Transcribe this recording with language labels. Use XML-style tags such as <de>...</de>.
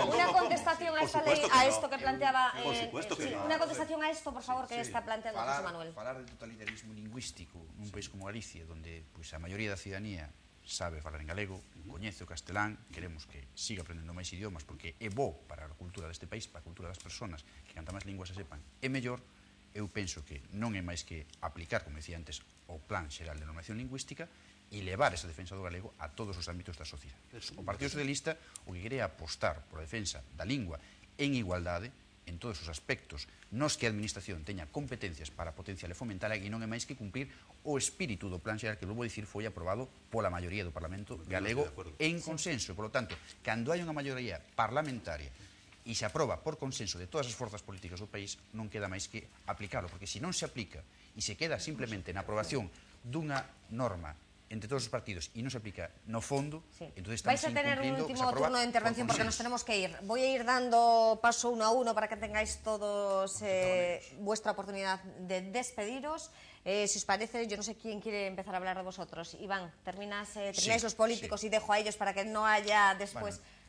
<es>Una contestación a esta ley, a esto que planteaba... Una contestación a esto, por favor, que está planteando José Manuel.</es> <gl>Falar de totalitarismo lingüístico nun país como Galicia, donde a maioría da ciudadanía sabe falar en galego, coñece o castelán, queremos que siga aprendendo máis idiomas porque é bo para a cultura deste país, para a cultura das persoas, que canta máis linguas se sepan, é mellor. Eu penso que non é máis que aplicar, como decía antes, o Plan Xeral de Normación Lingüística e levar esa defensa do galego a todos os ámbitos da sociedade. O Partido Socialista o que quere apostar por a defensa da lingua en igualdade en todos os aspectos nos que a administración teña competencias para potenciar e fomentar e non é máis que cumprir o espírito do Plan Xeral que, vou dicir, foi aprobado pola maioría do Parlamento galego en consenso.</gl> <es>Por lo tanto,</es> <gl>cando hai unha maioría parlamentaria e se aproba por consenso de todas as forzas políticas do país, non queda máis que aplicarlo, porque se non se aplica e se queda simplemente na aprobación dunha norma entre todos os partidos e non se aplica no fondo, entonces estamos</gl> <es>vais a tener un</es> <gl>incumplindo</gl> <es>último turno de intervención porque nos tenemos que ir. Voy a ir dando paso uno a uno para que tengáis todos vuestra oportunidad de despediros. Si os parece, yo no sé quién quiere empezar a hablar de vosotros. Iván, termináis los políticos y dejo a ellos para que no haya después...</es>